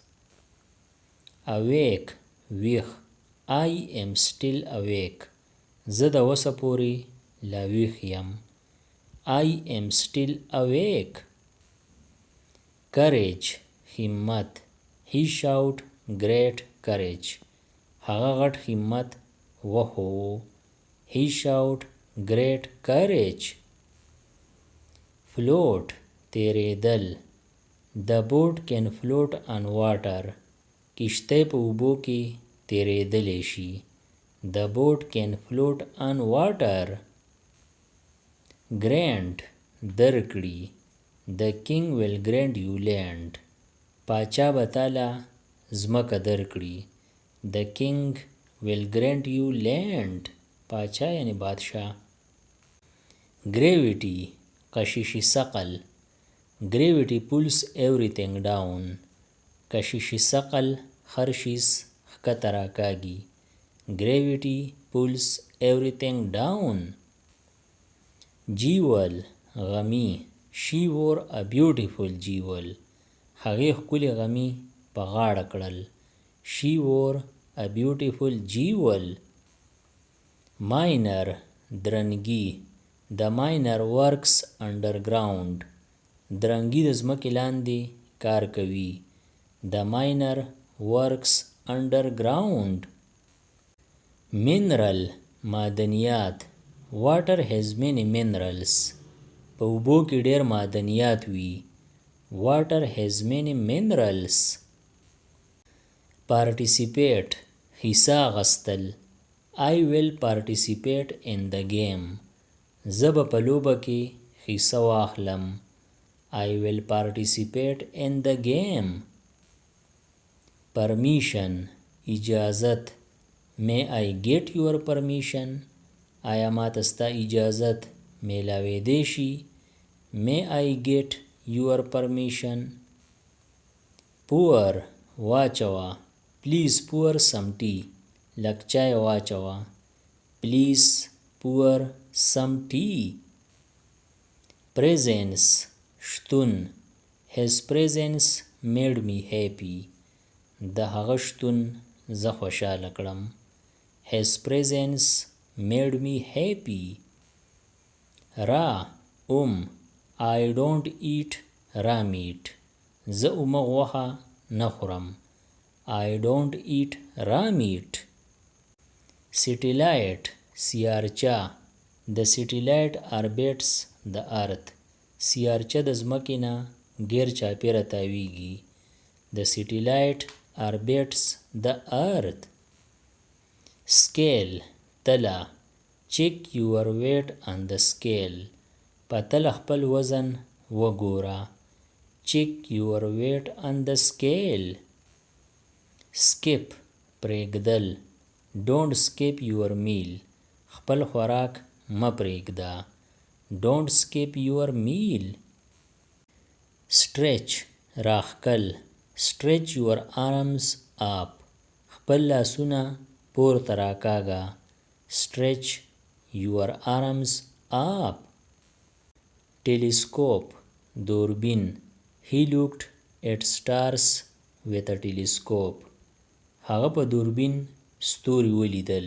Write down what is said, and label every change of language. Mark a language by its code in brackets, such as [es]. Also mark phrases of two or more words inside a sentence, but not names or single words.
[en] Awake ویښ. I am still awake. [ps] زه د وسه پورې لا ویښ یم. [en] I am still awake. Courage همت. He showed great courage. [ps] هغه غټ همت وښوو. [en] He showed great courage. Float تیریدل. The boat can float on water. [ps] کشتی په اوبو کې تیریدلی شي. [en] The boat can float on water. Grant درکړي. The king will grant you land. [ps] پاچا به تاله ځمکه درکړي. [en] The king will grant you land. [ps] پاچا یعنی بادشاه. Gravity کشش ثقل. [en] Gravity pulls everything down. [ps] کشش ثقل هر شیز ښکته راکاږي. [en] Gravity pulls everything down. Jewel غمی. She wore a beautiful jewel. [ps] هغې ښکلي غمی په غاړه کړل. [en] She wore a beautiful jewel. Miner درنګي. The miner works underground. [ps] درنګي د ځمکې لاندې کار کوي. [en] The miner works underground. Mineral معدنیات. Water has many minerals. [ps] په اوبو کې ډېر معدنیات وي. [en] Water has many minerals. [ps] Participate حصه اخیستل. [en] I will participate in the game. [ps] زه به په لوبه کې حصه واخلم. [en] I will participate in the game. Permission اجازت. May I get your permission? [ps] آیا ما ته ستا اجازت میلاویدی شي؟ [en] May I get your permission? Pour واچوه. Please pour some tea. [ps] لږ چای واچوه. [en] Please pour some tea. Presence شتون. His presence made me happy. [ps] د هغه شتون زه خوشحاله کړم. [en] His presence made me happy. Raw I don't eat raw meat. [ps] زه اومه غوښه نه خورم. [en] I don't eat raw meat. Satellite سیارچه. The satellite orbits the earth. [ps] سیارچه د ځمکې نه ګیر چاپیره تاویږي. [en] The satellite orbits the earth. Scale تله. Check your weight on the scale. [ps] په تله خپل وزن وګوره. [en] Check your weight on the scale. Skip پرېږدل. Don't skip your meal. [ps] خپل خوراک مه پرېږده. [en] Don't skip your meal. Stretch راښکل. Stretch your arms up. [ps] خپل لاسونه پورته راکاږه. [en] Stretch your arms up. Telescope دوربین. He looked at stars with a telescope. [ps] هغه په دوربین ستوري ولیدل.